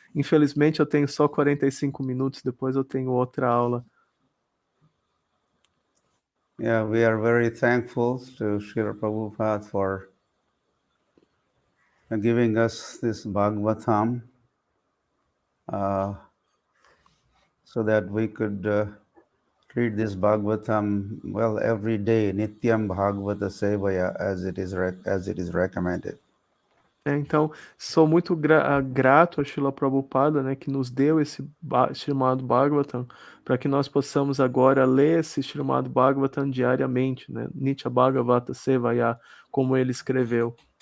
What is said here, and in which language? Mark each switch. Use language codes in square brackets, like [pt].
[pt] Infelizmente eu tenho só 45 minutos, depois eu tenho outra aula. [en] Yeah, we are very thankful to Srila Prabhupada for giving us this Bhagavatam so that we could read this Bhagavatam, well, every day, [sa] Nityam Bhagavata Sevaya, [en] as it is recommended. [pt] Então, sou muito grato a Srila Prabhupada, né, que nos deu esse chamado Bhagavatam, para que nós possamos agora ler esse chamado Bhagavatam diariamente, né, [sa] Nitya Bhagavata Sevaya, [pt] como ele escreveu.